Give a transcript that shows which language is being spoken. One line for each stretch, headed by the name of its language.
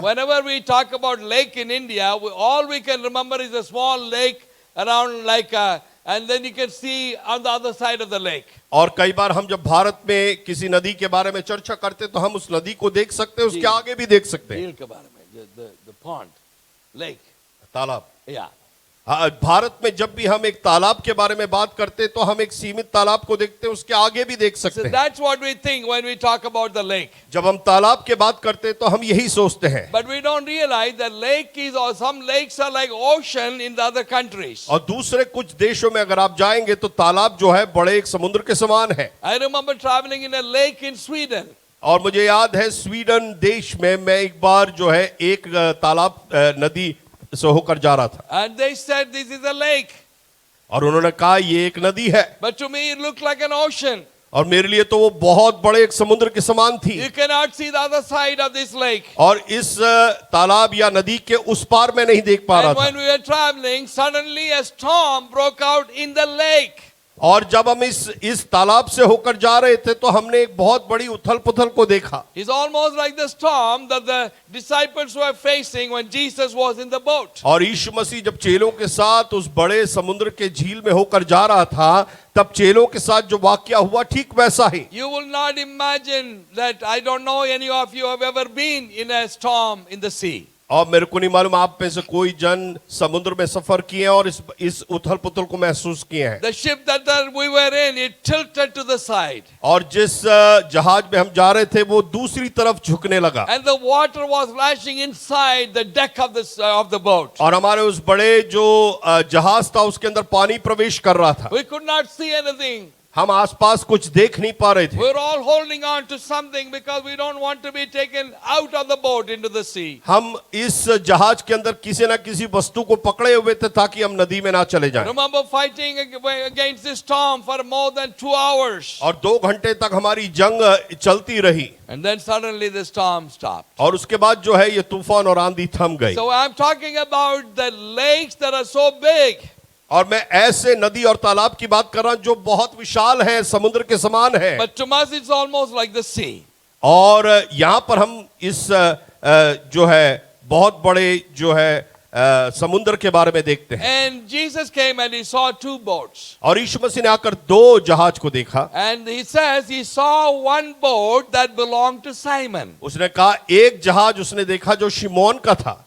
English: Whenever we talk about lake in India, all we can remember is a small lake around like and then you can see on the other side of the lake.
Hindi: और कई बार हम जब भारत में किसी नदी के बारे में चर्चा करते तो हम उस नदी को देख सकते हैं, उसके आगे भी देख सकते हैं। झील के बारे में,
English: the pond, lake.
Hindi: तालाब।
English: Yeah.
Hindi: भारत में जब भी हम एक तालाब के बारे में बात करते तो हम एक सीमित तालाब को देखते हैं, उसके आगे भी देख सकते
English: So
Hindi: हैं।
English: that's what we think when we talk about the lake.
Hindi: जब हम तालाब के बात करते तो हम यही सोचते हैं।
English: But we don't realize that lake is, or some lakes are like ocean in the other countries.
Hindi: और दूसरे कुछ देशों में अगर आप जाएंगे तो तालाब जो है बड़े एक समुद्र के समान है।
English: I remember traveling in a lake in Sweden.
Hindi: और मुझे याद है स्वीडन देश में मैं एक बार जो है एक तालाब नदी से होकर जा रहा था।
English: And they said this is a lake.
Hindi: और उन्होंने कहा ये एक नदी है।
English: But to me it looked like an ocean.
Hindi: और मेरे लिए तो वो बहुत बड़े एक समुद्र के समान थी।
English: You cannot see the other side of this lake.
Hindi: और इस तालाब या नदी के उस पार मैं नहीं देख पा रहा
English: And
Hindi: था।
English: when we were traveling, suddenly a storm broke out in the lake.
Hindi: और जब हम इस तालाब से होकर जा रहे थे तो हमने एक बहुत बड़ी उथल पुथल को देखा।
English: It's almost like the storm that the disciples were facing when Jesus was in the boat.
Hindi: और यीशु मसीह जब चेलों के साथ उस बड़े समुद्र के झील में होकर जा रहा था तब चेलों के साथ जो वाकया हुआ ठीक वैसा ही।
English: You will not imagine that. I don't know any of you have ever been in a storm in the sea.
Hindi: और मेरे को नहीं मालूम आप में से कोई जन समुद्र में सफर किए हैं और इस उथल पुथल को महसूस किए हैं।
English: The ship that we were in, it tilted to the side.
Hindi: और जिस जहाज में हम जा रहे थे वो दूसरी तरफ झुकने लगा
English: And the water was lashing inside the deck of the boat.
Hindi: और हमारे उस बड़े जो जहाज था उसके अंदर पानी प्रवेश कर रहा था।
English: We could not see anything.
Hindi: हम आसपास कुछ देख नहीं पा रहे थे।
English: We were all holding on to something because we don't want to be taken out of the boat into the sea.
Hindi: हम इस जहाज के अंदर किसी ना किसी वस्तु को पकड़े हुए थे ताकि हम नदी में ना चले जाएं।
English: Remember fighting against this storm for more than 2 hours.
Hindi: और 2 घंटे तक हमारी जंग चलती रही
English: And then suddenly the storm stopped.
Hindi: और उसके बाद जो है ये तूफान और आंधी थम गई।
English: So I'm talking about the lakes that are so big.
Hindi: और मैं ऐसे नदी और तालाब की बात कर रहा हूं जो बहुत विशाल है, समुद्र के समान है।
English: But to us it's almost like the sea.
Hindi: और यहां पर हम इस जो है बहुत बड़े जो है समुद्र के बारे में देखते हैं।
English: And Jesus came and he saw 2 boats.
Hindi: और यीशु मसीह ने आकर 2 जहाज को देखा।
English: And he says he saw one boat that belonged to Simon.
Hindi: उसने कहा एक जहाज उसने देखा जो शिमोन का था।